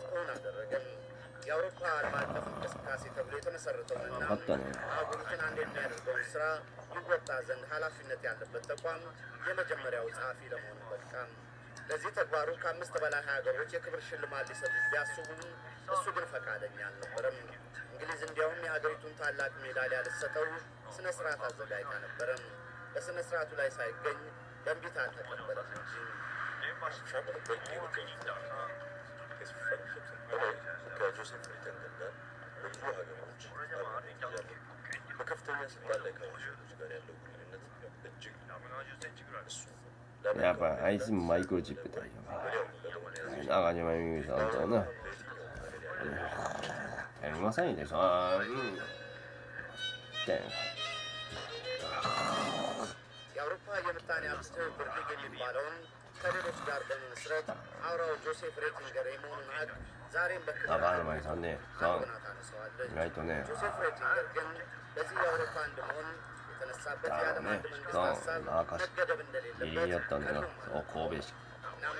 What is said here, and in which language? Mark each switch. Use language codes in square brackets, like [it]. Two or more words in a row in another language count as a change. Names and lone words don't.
[am] እውን አደረገም። የአውሮፓ ዓለም አቀፍ እንቅስቃሴ ተብሎ የተመሰረተውንና አህጉሪቱን አንድ የሚያደርገውን ስራ ይወጣ ዘንድ ኃላፊነት ያለበት ተቋም የመጀመሪያው ጸሐፊ ለመሆን በቃም። ለዚህ ተግባሩ ከ5 በላይ ሀገሮች የክብር ሽልማት ሊሰጡት ቢያስቡም እሱ ግን ፈቃደኛ አልነበረም። እንግሊዝ እንዲያውም የሀገሪቱን ታላቅ ሜዳሊያ ልትሰጠው ስነ ስርዓት አዘጋጅታ ነበረም። በስነ ስርዓቱ ላይ ሳይገኝ በእንቢታ አልተቀበለም እንጂ ከጆሴፍ ሬትሊንገር ጋር በብዙ ሀገሮች በከፍተኛ ስልጣን ላይ ካሉ ሰዎች ጋር ያለው ግንኙነት እጅግ እሱ [ja] やっぱあいつもマイクロチップだよ。中島みゆきさんとな。やりませんでしょ。 [am] የአውሮፓ የምጣኔ ሀብት ትብብር ሊግ የሚባለውን ከሌሎች ጋር በመመስረት አውራው ጆሴፍ ሬትሊንገር የመሆኑን ሀቅ ዛሬም በክብር አጎናት አነሳዋለች። ጆሴፍ ሬትሊንገር ግን በዚህ የአውሮፓ አንድ መሆን የተነሳበት የዓለም አንድ መንግስት ሀሳብ መገደብ እንደሌለበት ቀድሞ እናም